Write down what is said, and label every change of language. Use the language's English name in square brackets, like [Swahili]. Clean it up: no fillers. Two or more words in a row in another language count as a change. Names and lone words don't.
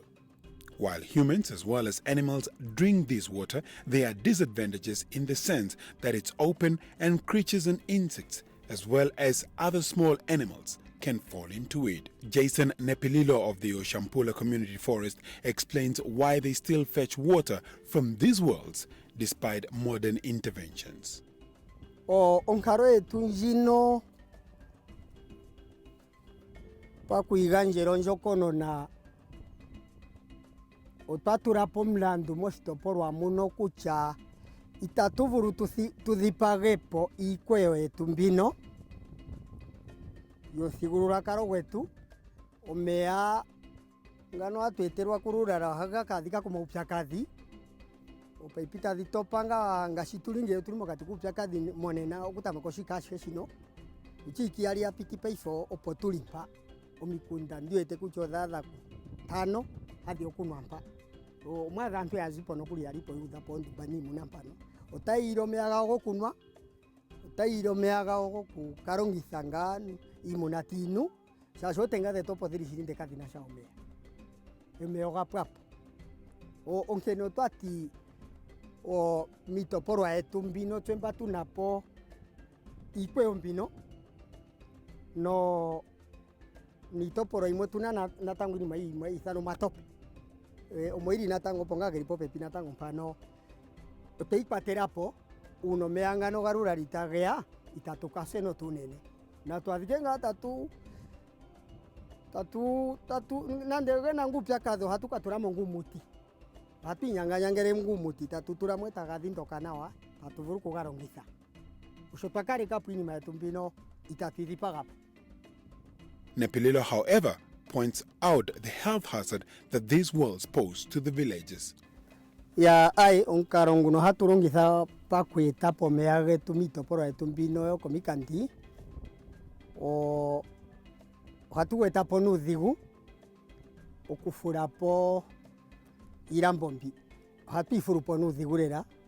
[English] While humans as well as animals drink this water, there are disadvantages in the sense that it's open and creatures and insects as well as other small animals can fall into it. Jason Nepililo of the Oshampula Community Forest explains why they still fetch water from these wells despite modern interventions. [Ndonga] Onkaro etu njino pakuiganjero njokono na otwatulapo mlandu moshitopolwa muno kutya itatuvulu tudhipagepo iikweyo yetu mbino yomuthigululwakalo gwetu. Omeya ngano atweetelwa kululala ohaga kadhika komaupyakadhi opaipi tadhi topanga ngashi tuli ngele tuli mokati kuupyakadhi monena okutameka oshikashe shino uchiiki yali yapiti paifo opo tuli mpa omikunda ndiwete kutya odhaadha 5 hadi okunwa mpa. Omwaadha aantu yazipo nokuli yalipo yuudhapo ondumba niimuna mpano. Otayile omeya gawo gokunwa, otayile omeya gawo gokukalongitha ngaa iimuna tiinu, shaashi otenga dhetu opo dhili shili ndeka dhinasha omeya. Omeya ogapwapo. Onkene otwati mitopolwa yetu mbino twemba tunapo iikweyo mbino no mitopolwa imwe tuna natango inima yimwe ithano matope. Omoili natango ponga gelipo pepi natango mpano oteikwatelapo uno omeya ngano galula litagea itatukase no tunene na twadhike nga tatu nande gena ngupyakadhi hatukatulamo ngumuti hatuinyanganyangele ngumuti tatutulamo etagadhi ndoka nawa tatuvulu kugalongitha osho twakalekapo inima yetu mbino itatidhipagapo. [English] Nepililo, however, points out the health hazard that these wells pose to the villages. [Ndonga] Ya ai onkaro nguno hatulongitha pakwetapo omeya getu mitopolwa yetu mbino yokomikandi hatuwetapo nuudhigu okufulapo iilambo mbi hatuifulupo nuudhigu lela